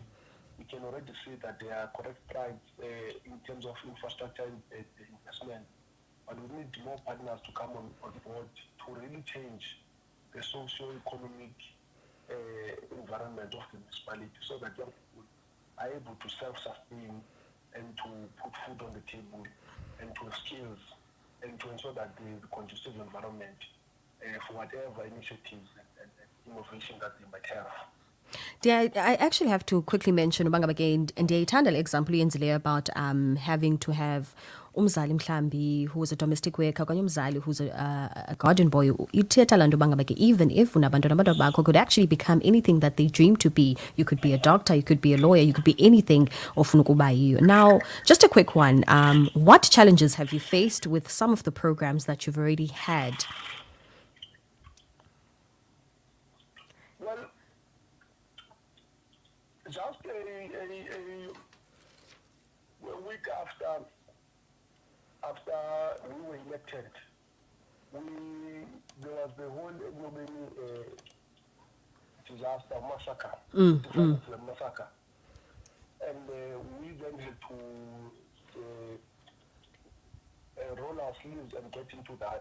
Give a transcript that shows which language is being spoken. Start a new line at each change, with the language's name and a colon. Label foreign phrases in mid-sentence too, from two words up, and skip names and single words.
English: We can already see that there are correct strides in terms of infrastructure investment, but we need more partners to come on board to really change the socio-economic environment of the municipality so that young people are able to self-sustain and to put food on the table and to have skills and to ensure that there is a conducive environment for whatever initiatives and innovation that they might have. I actually have to quickly mention again, and
Xhosa: ndiyayithanda le
English: example uyenzileyo about having to have
Xhosa: umzali mhlambi
English: who was a domestic worker
Xhosa: okanye umzali
English: who's a garden boy.
Xhosa: Ithetha laa nto uba ngaba ke
English: even if
Xhosa: unabantwana abantwana bakho
English: could actually become anything that they dream to be. You could be a doctor, you could be a lawyer, you could be anything
Xhosa: ofuna ukuba yiyo.
English: Now, just a quick one. What challenges have you faced with some of the programs that you've already had? Well, just a week after we were elected, there was the whole disaster massacre, massacre, and we then had to roll our sleeves and get into that.